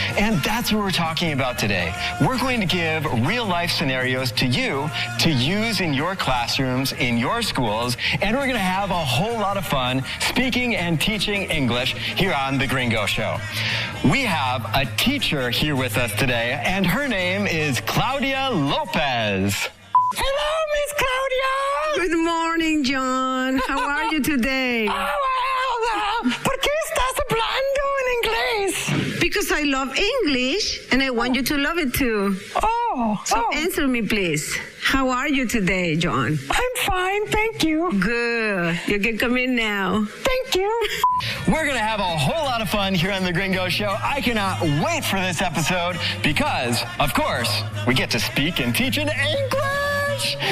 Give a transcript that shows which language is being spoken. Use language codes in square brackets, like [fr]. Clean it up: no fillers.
[en] And that's what we're talking about today. We're going to give real-life scenarios to you to use in your classrooms, in your schools, and we're going to have a whole lot of fun speaking and teaching English here on The Gringo Show. We have a teacher here with us today, and her name is Claudia Lopez. Hello, Miss Claudia. Good morning, John. How are you today? [es] ¿Por qué estás hablando en inglés? [en] Because I love English, and I want you to love it too. So answer me, please. How are you today, John? I'm fine, thank you. Good. You can come in now. Thank you. We're going to have a whole lot of fun here on The Gringo Show. I cannot wait for this episode because, of course, we get to speak and teach in English.